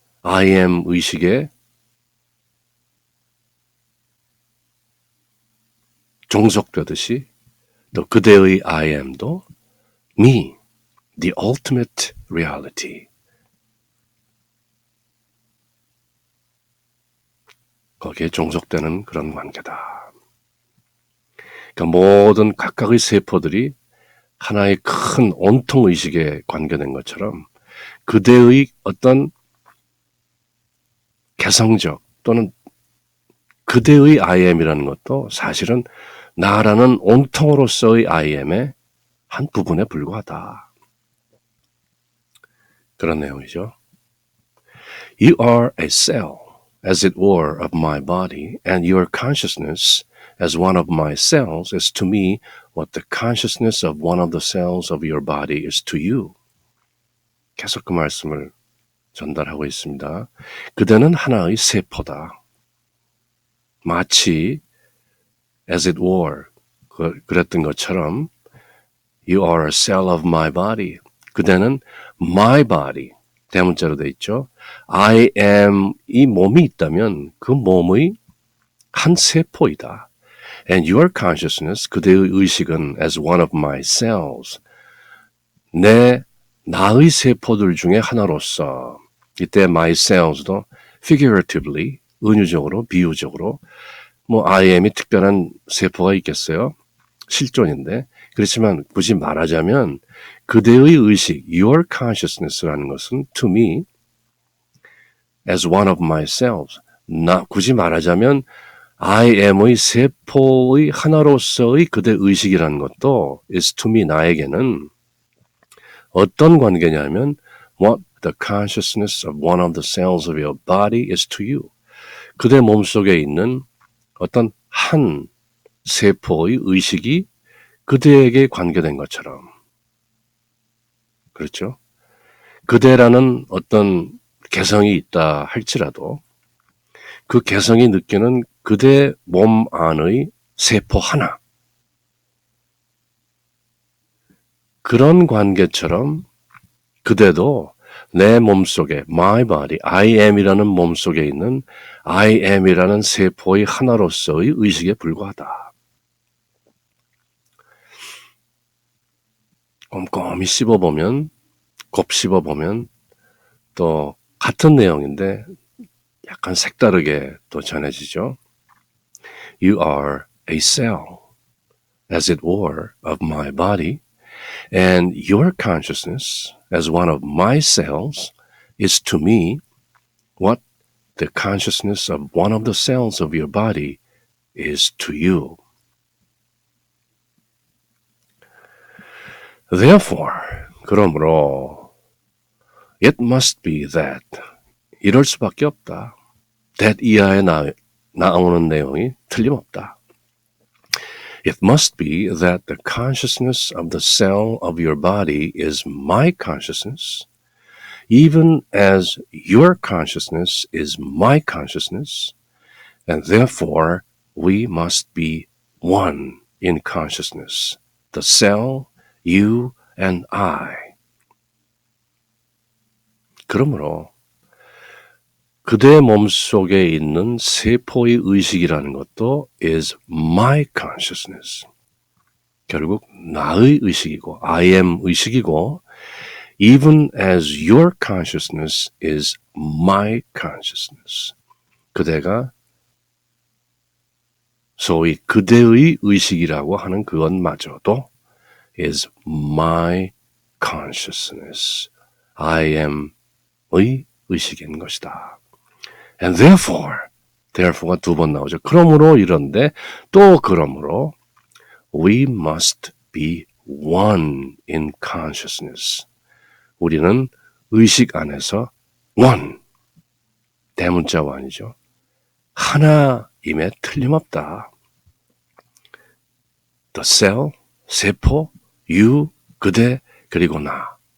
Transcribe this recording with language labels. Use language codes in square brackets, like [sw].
[ko] I am 의식에 종속되듯이 또 그대의 I am도 [en] me, the ultimate reality. [ko] 거기에 종속되는 그런 관계다. 그러니까 모든 각각의 세포들이 하나의 큰 온통 의식에 관계된 것처럼 그대의 어떤 개성적 또는 그대의 I am이라는 것도 사실은 나라는 온통으로서의 I am의 한 부분에 불과하다. 그런 내용이죠. [en] You are a cell, as it were, of my body, and your consciousness as one of my cells is to me what the consciousness of one of the cells of your body is to you. [ko] 계속 그 말씀을 전달하고 있습니다. 그대는 하나의 세포다. 마치 [en] as it were [ko] 그랬던 것처럼 [en] You are a cell of my body. [ko] 그대는 my body 대문자로 돼 있죠. I am 이 몸이 있다면 그 몸의 한 세포이다. [en] And your consciousness [ko] 그대의 의식은 [en] as one of my cells [ko] 내 나의 세포들 중에 하나로서 이때 my cells도 figuratively 은유적으로 비유적으로 뭐 I am이 특별한 세포가 있겠어요? 실존인데 그렇지만 굳이 말하자면 그대의 의식 [en] your consciousness [ko] 라는 것은 [en] to me as one of my cells [ko] 굳이 말하자면 I am의 세포의 하나로서의 그대 의식이라는 것도 [en] is to me [ko] 나에게는 어떤 관계냐면 [en] what the consciousness of one of the cells of your body is to you. [ko] 그대 몸속에 있는 어떤 한 세포의 의식이 그대에게 관계된 것처럼. 그렇죠? 그대라는 어떤 개성이 있다 할지라도 그 개성이 느끼는 그대 몸 안의 세포 하나. 그런 관계처럼 그대도 내 몸속에 my body, I am이라는 몸속에 있는 I am이라는 세포의 하나로서의 의식에 불과하다. 꼼꼼히 씹어보면, 곱씹어보면 또 같은 내용인데 약간 색다르게 또 전해지죠. [en] You are a cell, as it were, of my body, and your consciousness, as one of my cells, is to me what the consciousness of one of the cells of your body is to you. Therefore, [ko] 그러므로 [en] it must be that [ko] 이럴 수밖에 없다. that 이하에 나오는 내용이 틀림없다. [en] It must be that the consciousness of the cell of your body is my consciousness, even as your consciousness is my consciousness, and therefore we must be one in consciousness, the cell, you, and I. [ko] 그러므로 그대 몸속에 있는 세포의 의식이라는 것도 [en] is my consciousness. [ko] 결국 나의 의식이고 [en] I am 의식이고 even as your consciousness is my consciousness. [ko] 그대가 소위 그대의 의식이라고 하는 그것마저도 [en] is my consciousness. [ko] I am의 의식인 것이다. And therefore가 두 번 나오죠. 그러므로 이런데 또 그러므로 [en] we must be one in consciousness. [ko] 우리는 의식 안에서 one, 대문자 one이죠. 하나임에 틀림없다. The cell, 세포, you, 그대, 그리고 나.